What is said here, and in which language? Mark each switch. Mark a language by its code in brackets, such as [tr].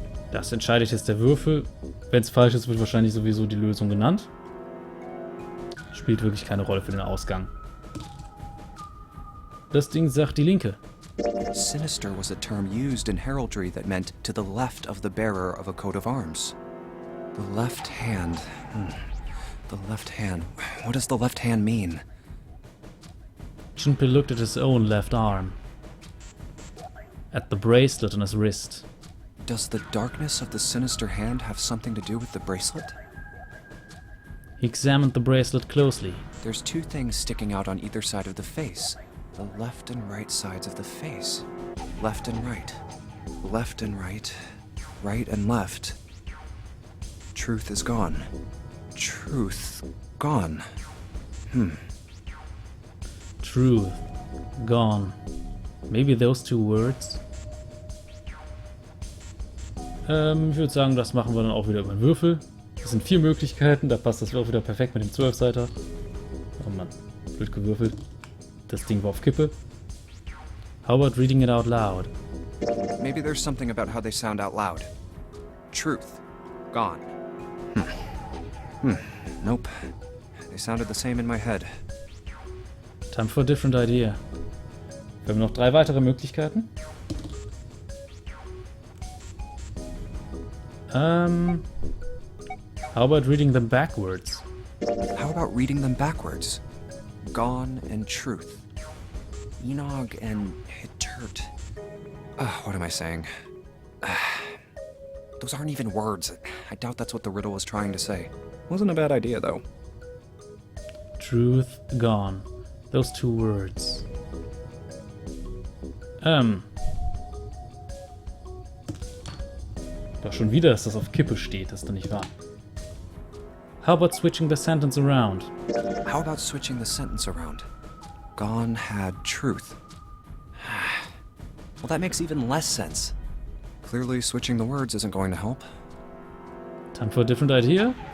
[de] Das entscheidet jetzt der Würfel. Wenn es falsch ist, wird wahrscheinlich sowieso die Lösung genannt. Spielt wirklich keine Rolle für den Ausgang. Das Ding sagt die linke. [en] Sinister was a term used in heraldry that meant to the left of the bearer of a coat of arms. The left hand. The left hand. What does the left hand mean? Junpei looked at his own left arm. At the bracelet on his wrist. Does the darkness of the sinister hand have something to do with the bracelet? He examined the bracelet closely. There's 2 things sticking out on either side of the face. The left and right sides of the face. Left and right. Left and right. Right and left. Truth is gone. Truth gone. Truth. Gone. Maybe those 2 words? [de] Ich würde sagen, das machen wir dann auch wieder über den Würfel. Das sind 4 Möglichkeiten, da passt das auch wieder perfekt mit dem 12-Seiter. Oh Mann, blöd gewürfelt. Das Ding war auf Kippe. [en] How about reading it out loud? Maybe there's something about how they sound out loud. Truth. Gone. Nope. They sounded the same in my head. Time for a different idea. [de] Wir haben noch 3 weitere Möglichkeiten. [en] How about reading them backwards? How about reading them backwards? Gone and truth. Enog and Hittert. What am I saying? Those aren't even words. I doubt that's what the riddle was trying to say. Wasn't a bad idea, though. Truth gone. Those 2 words. [de] Doch schon wieder, dass das auf Kippe steht, das ist doch nicht wahr. [en] How about switching the sentence around? How about switching the sentence around? Gone had truth. Well, that makes even less sense. Clearly, switching the words isn't going to help. Time for a different idea?